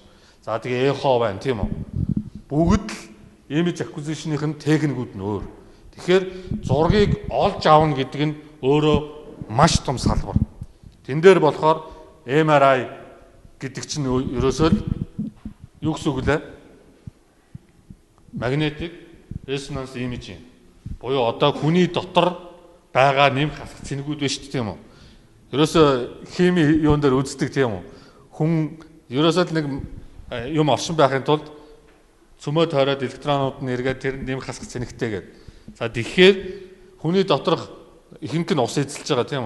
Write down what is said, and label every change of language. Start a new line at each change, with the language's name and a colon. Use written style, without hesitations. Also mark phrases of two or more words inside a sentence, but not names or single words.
Mongolian: За тэгээ эхо байна тийм үү? Бүгд л
English: image acquisition-
Mongolian: ийн техникүүд нь өөр. Тэгэхээр зургийг олж авна гэдэг нь өөрөө маш том салбар. Тэн дээр болохоор MRI гэдэг чинь ерөөсөө л юу гэсэн үг лээ?
English: Magnetic resonance imaging.
Mongolian: Буюу одоо хүний дотор байгаа нэм хасах цэнэгүүд байна шүү дээ тийм үү? Ерөөсөө хими юун дээр үздэг тийм үү? Хүн ерөөсөө л нэг юм оршин байхын тулд цөмөө тойроод электронууд нь эргээд тэр нэм хасах цэнэгтэй гэдэг. За тэгэхээр хүний доторх ихэнх нь ус эзэлж байгаа тийм үү?